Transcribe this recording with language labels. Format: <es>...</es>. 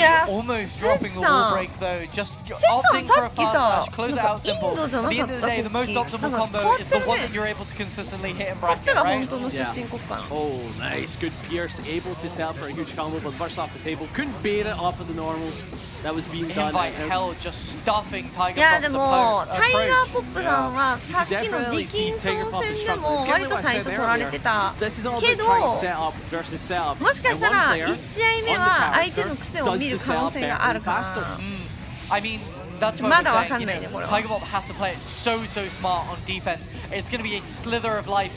<en>Almost dropping the wall break though. Just opting for a fast slash. Close it out simple. At the end of the day, the most optimal combo is the one that you're able to consistently hit and bracket, right? Yeah. Oh, nice. Good Pierce. Able to set up for a huge combo, but burst off the table. Couldn't bait it off of the normals. That was being done. Invite Hell just stuffing Tiger Pop's approach.</en> <ja>いやでもタイガーポップさんはさっきのディキンソン戦でも割と最初取られてたけど、もしかしたら1試合目は相手の癖を見る可能性があるから。</ja> <en>I mean, that's what we're saying. Tiger Pop has to play it so smart on defense. It's going to be a slither of life.</en>